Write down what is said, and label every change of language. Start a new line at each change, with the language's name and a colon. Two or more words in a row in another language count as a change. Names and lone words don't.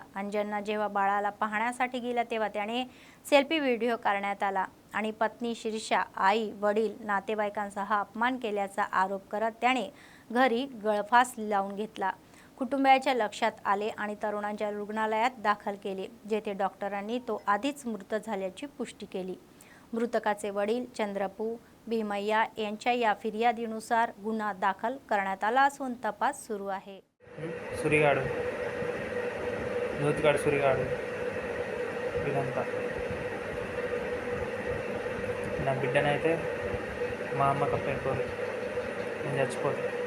Marathi: अंजना जेव्हा बाळाला पाहण्यासाठी गेला तेव्हा त्याने
English: selfie video
Marathi: काढण्यात आला आणि पत्नी शिरशा, आई, वडील, नातेवाईकांसह अपमान केल्याचा आरोप करत त्याने घरी गळफास लावून घेतला। कुटुंबियाच्या लक्षात आले आणि तरुणाच्या रुग्णालयात दाखल केले, जेथे डॉक्टरांनी तो आधीच मृत झाल्याची पुष्टी केली। मृतकाचे वडील चंद्रपू भीमय्या यांच्या या फिर्यादीनुसार गुन्हा दाखल करण्यात आला असून तपास सुरू आहे।
Telugu: సురిగాడు నూతిగాడు సురిగాడు ఇదంతా నా బిడ్డనైతే మా అమ్మ కప్పైపోరు, నేను చచ్చిపోతాను।